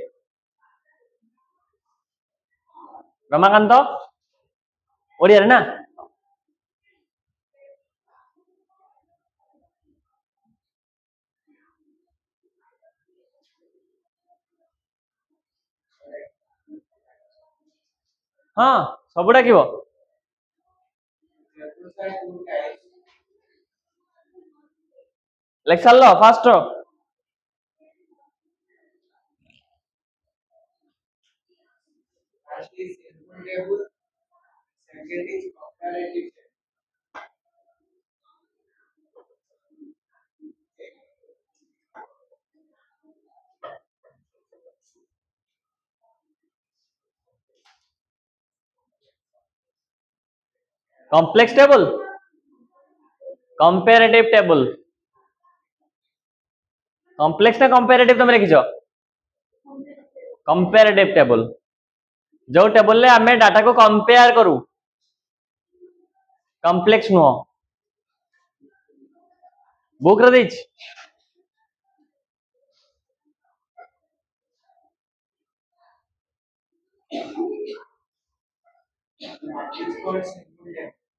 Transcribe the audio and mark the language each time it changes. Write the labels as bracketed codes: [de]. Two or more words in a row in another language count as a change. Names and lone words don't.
[or] ରମାକାନ୍ତ ଓଡ଼ିଆରେ ନା? ହଁ ସବୁ ଡାକିବ। [en] tables are two types. [or] ଲେଖି ସାରିଲ ଫାଷ୍ଟ? [en] First is simple table, second is comparative table. complex table, comparative table. [or] କମ୍ପ୍ଲେକ୍ସ ନା କମ୍ପାରେଟିଭ ତମେ ଲେଖିଛ? [en] comparative table, [or] ଯୋଉ ଟେବଲ ରେ ଆମେ ଡାଟା କୁ କମ୍ପେୟାର କରୁ, କମ୍ପ୍ଲେକ୍ସ ନୁହ। ବୁକ ରେ ଦେଛି [en] It's called simple table.